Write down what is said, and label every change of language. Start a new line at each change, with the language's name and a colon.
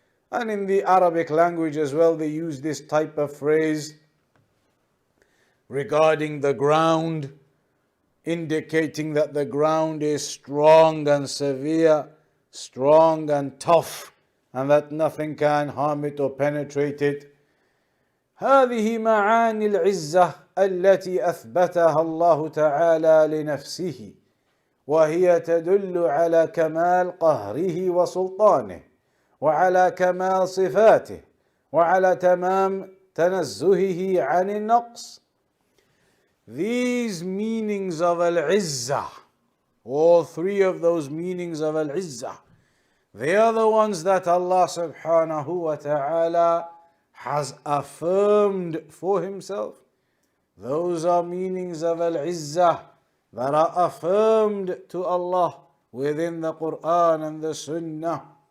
English: And in the Arabic language as well, they use this type of phrase regarding the ground, indicating that the ground is strong and severe, strong and tough, and that nothing can harm it or penetrate it.
Arabic: هذه معاني العزة التي أثبتها الله تعالى لنفسه، وهي تدل على كمال قهره وسلطانه، وعلى كمال صفاته، وعلى تمام تنزهه عن النقص.
English: These meanings of al-izzah, all three of those meanings of al-izzah, they are the ones that Allah subhanahu wa ta'ala has affirmed for Himself. Those are meanings of al-izzah that are affirmed to Allah within the Quran and the Sunnah.